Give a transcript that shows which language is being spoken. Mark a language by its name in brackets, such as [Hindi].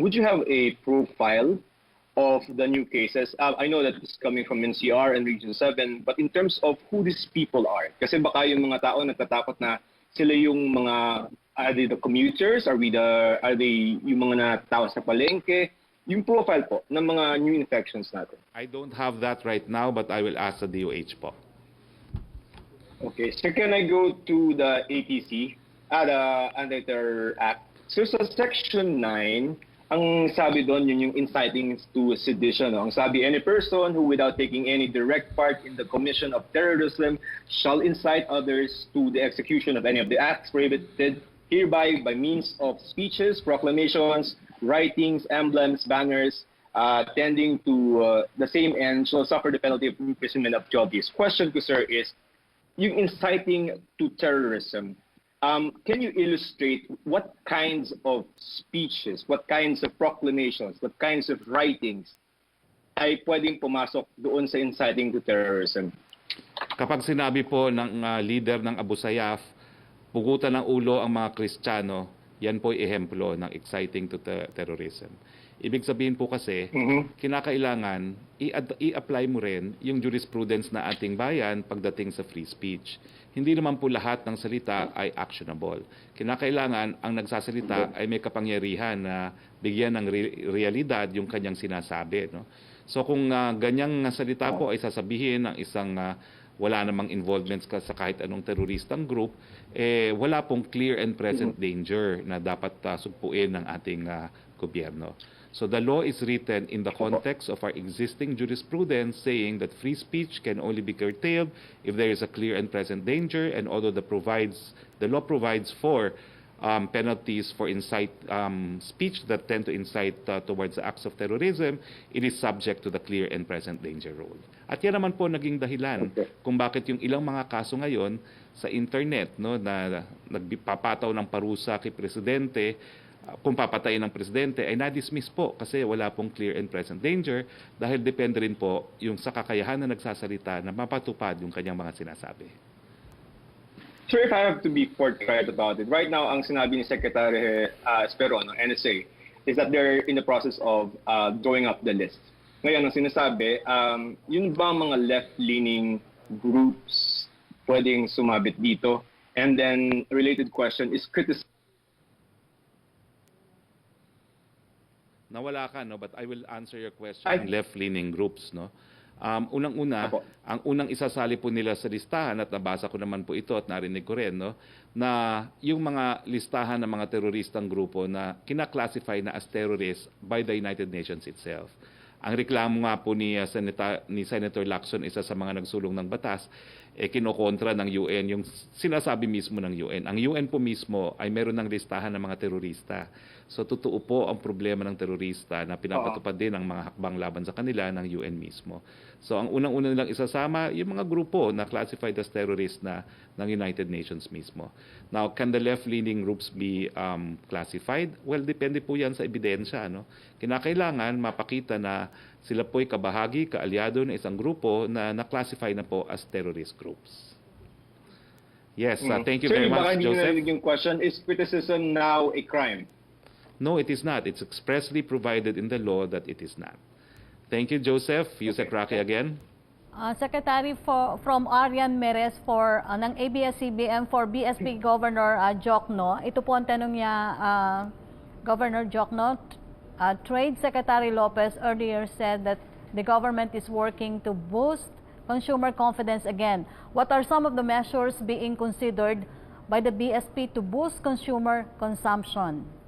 [English] Would you have a profile of the new cases? I know that it's coming from NCR and Region 7, but in terms of who these people are, [Filipino] kasi baka yung mga tao nagtatakot na sila yung mga, [English] are they the commuters? Are they [Filipino] yung mga tao sa palengke? Yung profile po ng mga [English] new infections [Filipino] natin. [English] I don't have that right now, but I will ask the DOH po. Okay, so can I go to the ATC, the Anti-Terror Act? [Filipino] So sa Section 9, ang sabi doon yun yung inciting to sedition. No? Ang sabi, [English] any person who without taking any direct part in the commission of terrorism shall incite others to the execution of any of the acts prohibited hereby by means of speeches, proclamations, writings, emblems, banners, tending to the same end shall suffer the penalty of imprisonment up to 12 years. Question ko, sir, is yung inciting to terrorism, can you illustrate what kinds of speeches, what kinds of proclamations, what kinds of writings [Filipino] ay pwedeng pumasok doon sa [English] inciting to terrorism? [Filipino] Kapag sinabi po ng leader ng Abu Sayyaf, pugutan ng ulo ang mga Kristiyano, yan po ay ehemplo ng exciting to terrorism. Ibig sabihin po kasi, kinakailangan i-apply mo rin yung jurisprudence na ating bayan pagdating sa free speech. Hindi naman po lahat ng salita ay actionable. Kinakailangan ang nagsasalita ay may kapangyarihan na bigyan ng realidad yung kanyang sinasabi. No? So kung ganyang salita po ay sasabihin ng isang wala namang involvements sa kahit anong teroristang group, wala pong clear and present danger na dapat sugpuin ng ating gobyerno. [English] So the law is written in the context of our existing jurisprudence saying that free speech can only be curtailed if there is a clear and present danger, and although the law provides for penalties for speech that tend to incite towards acts of terrorism, it is subject to the clear and present danger rule. [Filipino] At yan naman po naging dahilan kung bakit yung ilang mga kaso ngayon sa internet, no, na nagpapataw ng parusa kay presidente, kung papatayin ng presidente ay na-dismiss po kasi wala pong clear and present danger dahil depende rin po yung sa kakayahan na nagsasalita na mapatupad yung kanyang mga sinasabi. [English] Sir, if I have to be forthright about it, right now [Filipino] ang sinabi ni Secretary Esperon ng NSA [English] is that they're in the process of drawing up the list. [Filipino] Ngayon, ang sinasabi, yun ba mga left-leaning groups pwedeng sumabit dito? [English] And then, related question is criticism. [Filipino] Nawala ka, no? [English] But I will answer your question. Left-leaning groups, no? [Filipino] Unang-una, ang unang isasali po nila sa listahan, at nabasa ko naman po ito at narinig ko rin, no? Na yung mga listahan ng mga teroristang grupo na kinaklasify na [English] as terrorists by the United Nations itself. [Filipino] Ang reklamo nga po ni Senator Lacson, isa sa mga nagsulong ng batas, kinokontra ng UN yung sinasabi mismo ng UN. Ang UN po mismo ay meron ng listahan ng mga terorista. So totoo po ang problema ng terorista na pinapatupad din ang mga hakbang laban sa kanila ng UN mismo. So ang unang-una nilang isasama yung mga grupo na [English] classified as terrorist [Filipino] na ng United Nations mismo. [English] Now, can the left-leaning groups be classified? [Filipino] Well, depende po yan sa ebidensya. No? Kinakailangan mapakita na sila po'y kabahagi, kaalyado ng isang grupo na na-classify na po as terrorist groups. [English] Yes, thank you Sir, very [Filipino] baka [English] much, [Filipino] hindi nyo [English] Joseph. [Filipino] narinig yung [English] question, is criticism now a crime? No, it is not. It's expressly provided in the law that it is not. Thank you, Joseph. Yusek Roque again. Secretary from Arian Meres ng ABS-CBN for BSP Governor Jokno. [Filipino] Ito po ang tanong niya, Governor Jokno. [English] Trade Secretary Lopez earlier said that the government is working to boost consumer confidence again. What are some of the measures being considered by the BSP to boost consumer consumption?